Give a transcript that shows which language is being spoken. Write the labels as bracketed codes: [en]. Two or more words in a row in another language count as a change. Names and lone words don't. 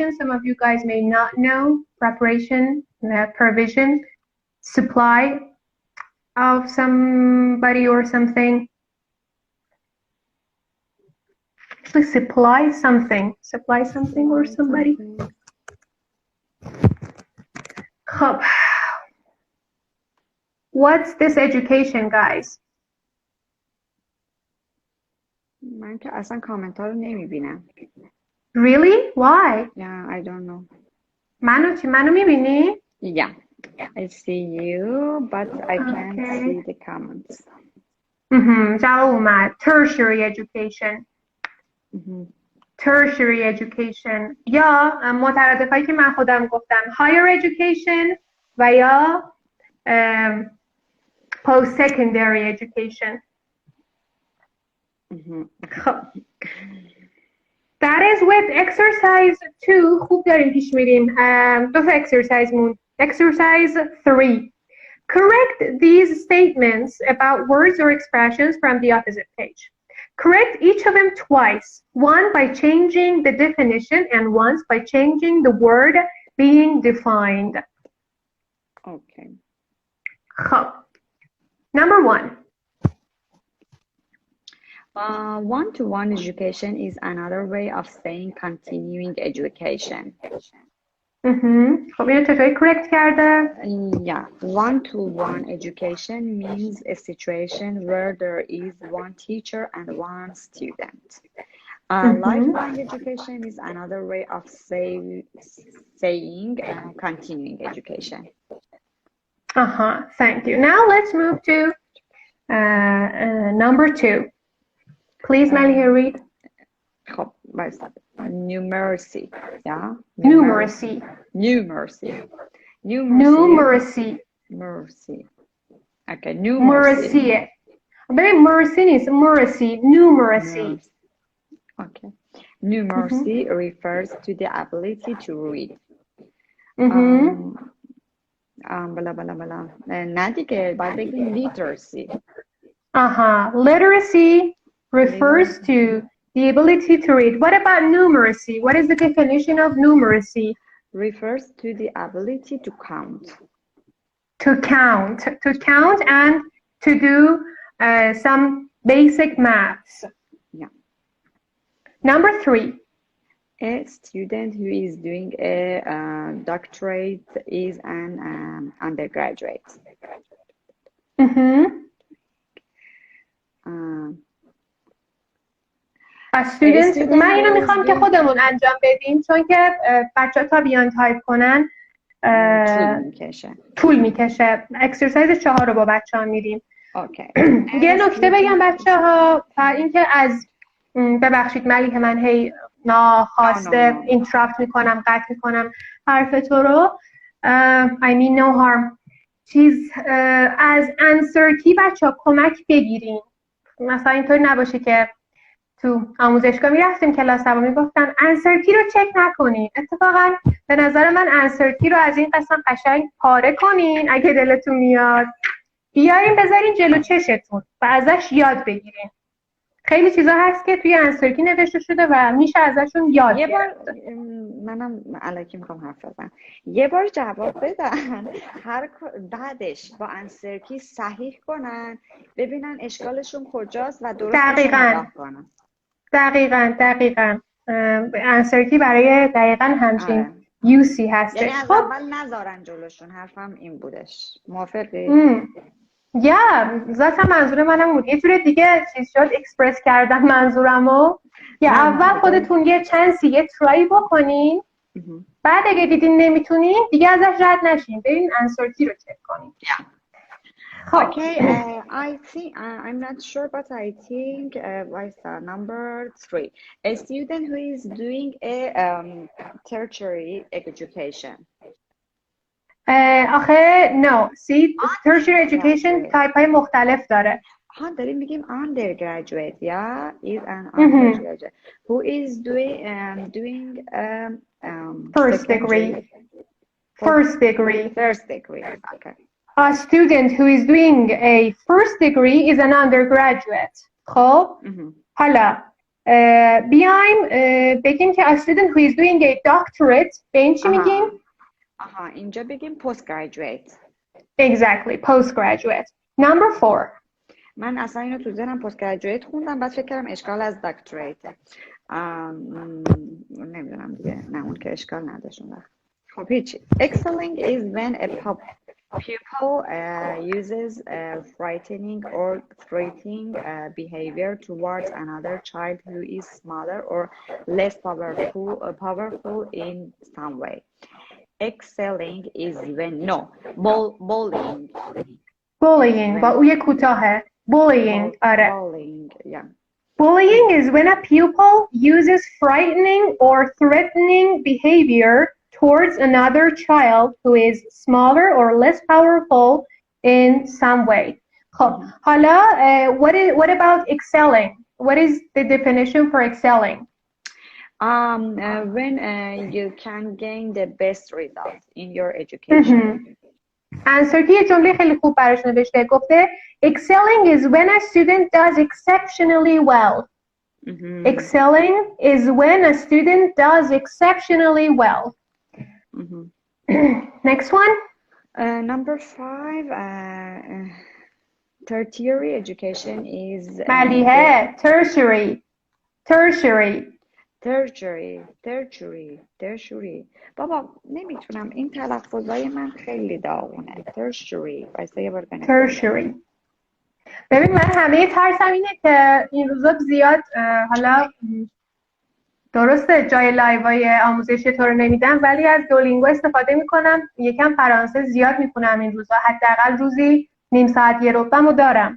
[en] Some of you guys may not know. Preparation, provision, supply of somebody or something. Actually, supply something or somebody. What's this education, guys? [fa] من که اصلا کامنت ها رو نمیبینم. [en] Really? Why? Yeah, I don't know. [fa] منو میبینی؟ [en] Yeah, I see you, but I can't see the comments. [fa] جواب اومد. [en] Tertiary education. Tertiary education. [fa] یا مترادفایی که من خودم گفتم [en] higher education [fa] و یا [en] post secondary education. خب That is with exercise 2. [fa] خوب داریم پیش میریم. دو تا exercise مون. [en] Exercise 3. Correct these statements about words or expressions from the opposite page. Correct each of them twice. One by changing the definition and once by changing the word being defined. Okay. Number 1. One-to-one education is another way of saying continuing education. [fa] خب اینو چطوری correct کرده؟ [en] Yeah, one-to-one education means a situation where there is one teacher and one student. Lifelong education is another way of saying continuing education. Thank you. Now let's move to number 2. Please, Maliha, read. Numeracy. Yeah. Numeracy. Numeracy. Numeracy. Numeracy. Okay. Numeracy. [fa] ببین مرسی نیست. [en] Numeracy. Okay. Numeracy refers to the ability to read. [fa] نه دیگه باید بگیم literacy. [en] Literacy refers to the ability to read. What about numeracy? What is the definition of numeracy? Refers to the ability to count. To count and to do some basic maths. Yeah. Number 3. A student who is doing a doctorate is an undergraduate. [fa] student من اینو میخوام که خودمون انجام بدیم چون که بچه ها تا بیان تایپ کنن طول میکشه. اکسرسایز 4 رو با بچه ها میدیم. یه نکته بگم بچه ها اینکه از ببخشید ملیحه من هی ناخواسته اینتراپت میکنم قطع میکنم حرف تو رو. [en] I mean no harm. [fa] از [en] answer key [fa] بچه ها کمک بگیرین. مثلا اینطور نباشه که تو آموزشگاه میرفتیم کلاس ها میگفتن [en] answer key [fa] رو چک نکنین. اتفاقا به نظر من [en] answer key [fa] رو از این قسم قشنگ پاره کنین اگه دلتون میاد بیارین بذارین جلو چشتون و ازش یاد بگیرین. خیلی چیزا هست که توی [en] answer key [fa] نوشته شده و میشه ازشون یاد گرفت. یه بار منم الکی میخوام حرف بزنم. یه بار جواب بدن بعدش با [en] answer key [fa] صحیح کنن ببینن اشکالشون کجاست و درستش نگاه کنن. دقیقاً [en] answer key [fa] برای دقیقاً همچین UC هستش. یعنی از اول نذارن جلوشون. حرفم این بودش. موافقی؟ ذاتم منظور منم بود. یه جور دیگه چیز شد اکسپرس کردم منظورمو. یا اول خودتون یه چانسی یه ترای بکنین بعد اگه دیدین نمیتونین دیگه ازش رد نشین برین [en] answer key [fa] رو چک کنین. [en] Okay, I think I'm not sure, but I think what's number 3? A student who is doing a tertiary education. [fa] آخه [en] no, see tertiary education [fa] تایپ های مختلف داره. ها داریم میگیم [en] undergraduate is an undergraduate who is doing first degree. First degree. Okay. A student who is doing a first degree is an undergraduate. [fa] خب حالا بیایم بگیم که [en] a student who is doing a doctorate [fa] به این چی میگیم؟ اینجا بگیم postgraduate. [en] Exactly, postgraduate. Number 4. [fa] من اصلا اینو تو ذهنم postgraduate خوندم بعد فکر کردم اشکال از doctorate. نمیدونم دیگه، نه اون که اشکال نداشت اون وقت. خب هیچی. [en] Excelling is when a pupil uses frightening or threatening behavior towards another child who is smaller or less powerful in some way. Excelling is when bullying [fa] با اوی کوتاهه. Bullying. آره. [en] Bullying, yeah. Bullying is when a pupil uses frightening or threatening behavior towards another child who is smaller or less powerful in some way. [fa] خب حالا [en] what about excelling? What is the definition for excelling? When you can gain the best results in your education. [fa] Answer که یه جمله خیلی خوب براش نوشته، گفته [en] excelling is when a student does exceptionally well. Excelling is when a student does exceptionally well. Next one. Number 5. Tertiary education is [fa] ملیحه. [en] tertiary. [fa] بابا نمیتونم، این تلفظای من خیلی داغونه. tertiary. وایسا یه بار [en] tertiary. [fa] ببین من همه ترسم اینه که این روزا زیاد حالا درسته جای لایوای آموزشی تو رو نمیدم ولی از دولینگو استفاده میکنم، یکم فرانسه زیاد میخونم این روزا، حداقل روزی نیم ساعت یه ربعمو دارم.